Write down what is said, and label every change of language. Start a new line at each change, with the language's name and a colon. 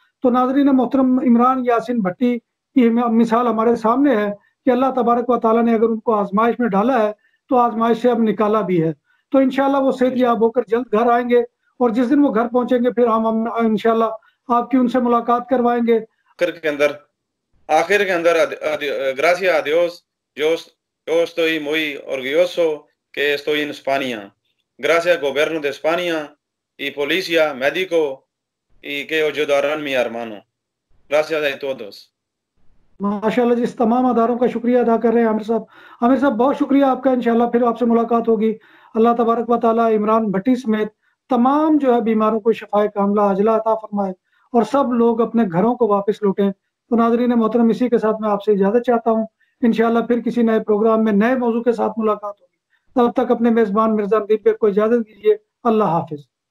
Hindi: तो नाज़रीन मोहतरम, इमरान यासीन भट्टी की मिसाल हमारे सामने है कि अल्लाह तबारक व तआला ने अगर उनको आजमाइश में डाला है तो आजमाइश से अब निकाला भी है। तो इंशाल्लाह वो सेहतयाब होकर जल्द घर आएंगे, और जिस दिन वो घर पहुंचेंगे फिर हम इंशाल्लाह आपकी उनसे मुलाकात करवाएंगे। आखिर के अंदर
Spanish: gracias a Dios, yo estoy muy orgulloso que estoy en España. Gracias gobierno de España y policía, médico y que ayudarán mi hermano. Gracias a todos.
Hindi: माशाल्लाह जी, इस तमाम अदारों का शुक्रिया अदा कर रहे हैं आमिर साहब। आमिर साहब बहुत शुक्रिया आपका, इंशाल्लाह फिर आपसे मुलाकात होगी। अल्लाह तबारक व तआला इमरान भट्टी समेत तमाम जो है बीमारों को शफाए कामिला अजला अता फरमाए और सब लोग अपने घरों को वापस लौटें। तो नाज़रीन मोहतरम, इसी के साथ मैं आपसे इजाज़त चाहता हूँ। इंशाल्लाह फिर किसी नए प्रोग्राम में नए मौजू के साथ मुलाकात होगी। तब तक अपने मेज़बान मिर्ज़ा नदीम बेग को इजाज़त दीजिए। अल्लाह हाफ़िज़।